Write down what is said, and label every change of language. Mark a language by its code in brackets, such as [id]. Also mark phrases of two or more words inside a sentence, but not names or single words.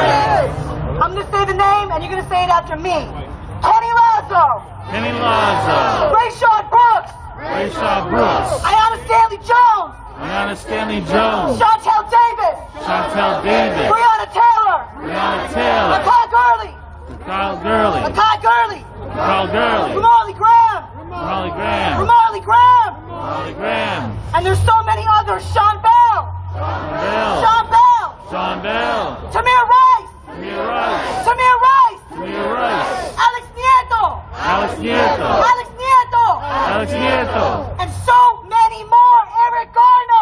[en] I'm going to say the name, and you're going to say it after me. Kenny Lazo. Kenny Lazo. Rayshard Brooks. Rayshard Brooks. Ayanna Stanley Jones. Ayanna Stanley Jones. Chantel Davis. Chantel Davis. Breonna Taylor. Breonna Taylor. Lakai Gurley. Kyle Gurley. Lakai Gurley. Kyle Gurley. Ramarley Graham. Ramarley Graham. Ramarley Graham. Ramarley Graham. And there's so many others. Sean Bell. Bell. Sean Bell. Sean Bell. Tamir Rice. Tamir Rice. Tamir Rice. Tamir Rice. Alex Nieto. Alex Nieto. Alex Nieto. Alex Nieto. And so many more. Eric Garner.